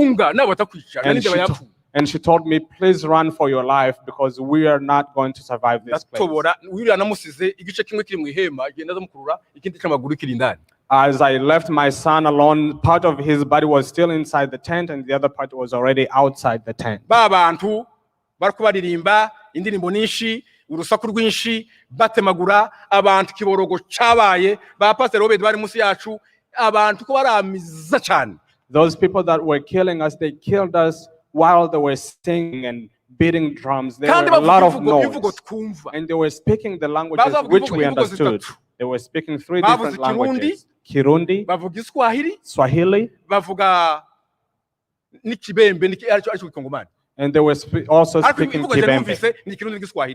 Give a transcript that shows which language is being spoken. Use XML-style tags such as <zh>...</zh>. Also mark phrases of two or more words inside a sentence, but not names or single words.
<en>And she told me, please run for your life because we are not going to survive this place. As I left my son alone, part of his body was still inside the tent and the other part was already outside the tent.</en> <rn>Urusaku rwinshi batemagura abantu kiborogo cabaye ba pastor Robert bari musi yacu abantu ko baramiza cyane.</rn> <en>Those people that were killing us, they killed us while they were singing and beating drums. There were a lot of noise, and they were speaking the languages which we understood. They were speaking 3 different languages: Kirundi, Swahili, and they were also speaking Kibembe.</en>